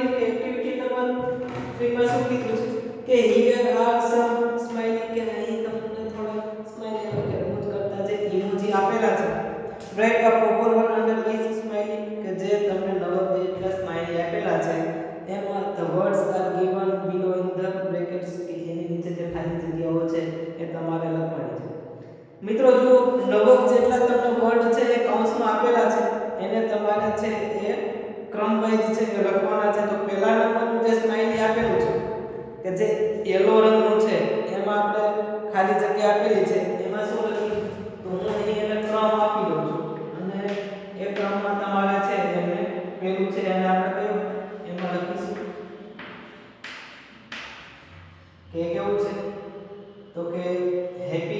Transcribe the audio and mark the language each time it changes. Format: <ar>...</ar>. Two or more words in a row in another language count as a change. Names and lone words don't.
<en>Activity number 3</en> <gu>માં શું કીધું છે કે</gu> <en>here are some smiley,</en> <gu>કે અહીં તમને થોડા સ્માઈલી કે એમોજ કરતા જે ઇમોજી આપેલા છે.</gu> <en>write a proper word under each smiley,</en> <gu>કે જે તમને નવા જેટલા સ્માઈલી આપેલા છે એમાં</gu> <en>the words are given below in the brackets,</en> <gu>કે એની નીચે જે ખાલી જગ્યાઓ છે એ તમારે લખવાની છે. મિત્રો જો નવક જેટલા તમને વર્ડ છે એ કૌંસમાં આપેલા છે એને તમારે છે એ ક્રમ વાઇઝ છે એ લખવાના છે. તો પહેલા નંબરનું જે સ્માઈલી આપેલું છે કે જે યલો રંગનું છે એમાં આપણે ખાલી જગ્યા આપેલી છે એમાં શું લખી, તો હું અહીં એને ક્રમ આપી દઉં છું અને એ ક્રમમાં તમારે છે એને પેલું છે એને આપણે કયું એમાં લખીશું કે કેવું છે, તો કે હેપી.</gu>